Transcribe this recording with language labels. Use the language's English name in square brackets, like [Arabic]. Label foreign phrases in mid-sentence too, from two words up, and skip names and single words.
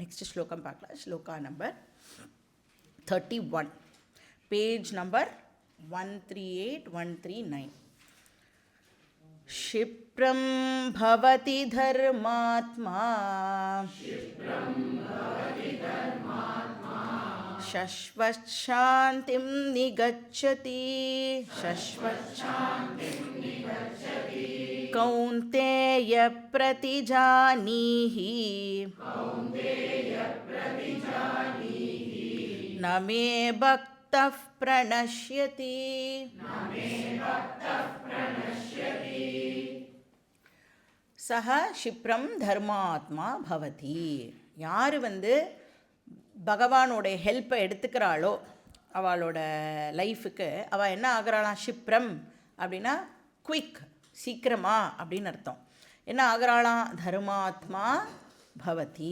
[Tamil] நெக்ஸ்ட் ஸ்லோகம் பார்க்கலாம். ஸ்லோகா நம்பர் 31, [English] page number [Tamil] 138-139. [Sanskrit] क्षिप्रं भवति धर्मात्मा शश्वच्छान्तिं निगच्छति कौन्तेय प्रतिजानीहि न मे भक्तः प्रणश्यति. सः क्षिप्रं धर्मात्मा भवति. [Tamil] யார் பகவானோடைய ஹெல்ப்பை எடுத்துக்கிறாளோ அவளோட லைஃபுக்கு அவள் என்ன ஆகிறாளாம்? க்ஷிப்ரம் அப்படின்னா குயிக், சீக்கிரமா அப்படின்னு அர்த்தம். என்ன ஆகிறாளாம்? [Sanskrit] धर्मात्मा भवति.